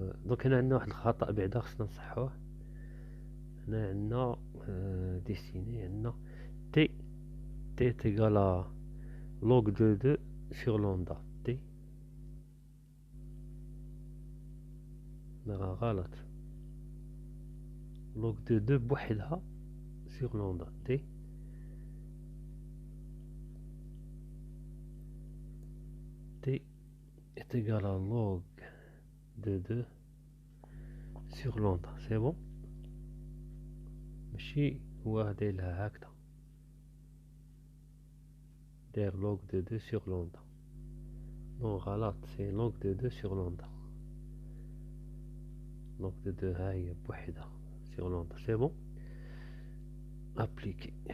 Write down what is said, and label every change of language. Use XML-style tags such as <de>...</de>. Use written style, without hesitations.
<ar>Donc هنا عندنا واحد الخطأ بعدا خصنا نصحوه. هنا عندنا</ar> <fr>dessiner</fr> <ar>عندنا</ar> <fr>t est égal à log de 2 sur lambda.</fr> <ar>t راه غلط.</ar> <fr>log de 2 بوحدها sur lambda. t est égal à log de 2 sur lambda. C'est bon.</fr> <ar>ماشي هو دايرها هكذا، داير</ar> <fr>log de 2 sur lambda. non</fr> <ar>غلط،</ar> <fr>c'est log de 2 sur lambda. log de 2</fr> <ar>ها هي بوحدها</ar> <fr>sur lambda. c'est bon. appliquer.</fr>